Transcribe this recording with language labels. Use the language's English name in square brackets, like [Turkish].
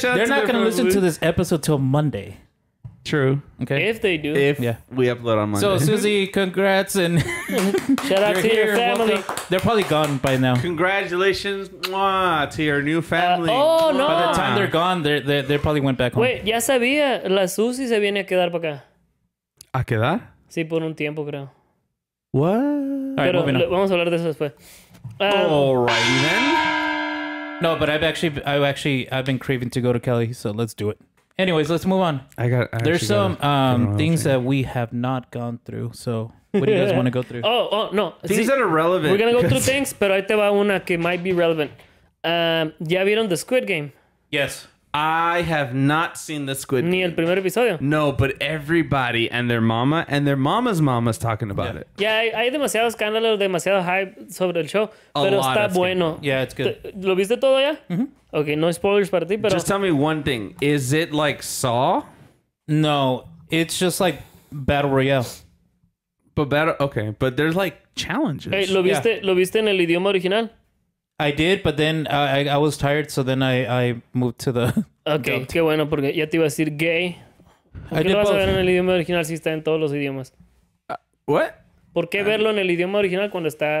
[English] they're not going to listen to this episode till Monday. True. Okay. If they do. We upload on Monday. So Susie, congrats and shout out to your family. Welcome. They're probably gone by now. Congratulations to your new family. No. By the time they're gone, they probably went back home. Wait, [Spanish] ya sabía. La Susie se viene a quedar para acá. ¿A quedar? Sí, por un tiempo, creo. [English] What? Right, [Spanish] pero vamos a hablar de eso después. [English] Alrighty then. No, but I've been craving to go to Cali, so let's do it. Anyways, let's move on. There's some things that we have not gone through. So, what do you guys want to go through? Oh, no. Things that are relevant. We're going to go through things, [Spanish] pero ahí te va una que [English] might be relevant. [Spanish] ¿Ya vieron the Squid Game? [English] Yes. I have not seen the Squid Game. [Spanish] Ni el primer episodio. [English] No, but everybody and their mama and their mama's talking about it. [Spanish] Ya hay demasiado escándalo, demasiado hype sobre el show, pero está bueno. [English] Yeah, it's good. [Spanish] ¿Lo viste todo ya? [English] Okay, no spoilers [Spanish] para ti, pero... [English] Just tell me one thing. Is it like Saw? No, it's just like Battle Royale. But there's like challenges. [Spanish] Hey, ¿lo viste en el idioma original? [English] I did, but then I was tired, so then I moved to the... [Spanish] Okay, qué bueno, porque ya te iba a decir gay. ¿Por qué [English] I did [Spanish] lo vas [English] both. [Spanish] a ver en el idioma original si está en todos los idiomas? [English] What? [Spanish] ¿Por qué verlo en el idioma original cuando está...